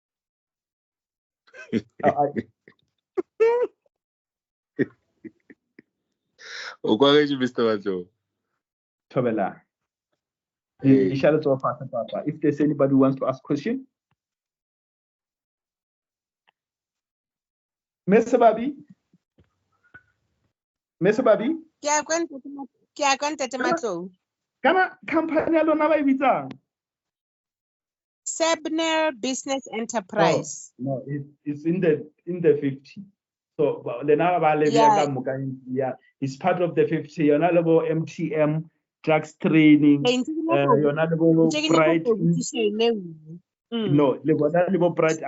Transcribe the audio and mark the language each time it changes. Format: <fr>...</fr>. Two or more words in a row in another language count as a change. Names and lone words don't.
<en>Mr. Majo.</en> <xh>Tobela.</xh> <en>If there's anybody who wants to ask a question. Mr. Babi?</en> <tn>Kana company ya lona ba e bitsang?</tn> <en>SMME Business Enterprise. No, it's in the 50. So it's part of the 50. You're not about MTM, drugs training. You're not about bright. No, bright.</en>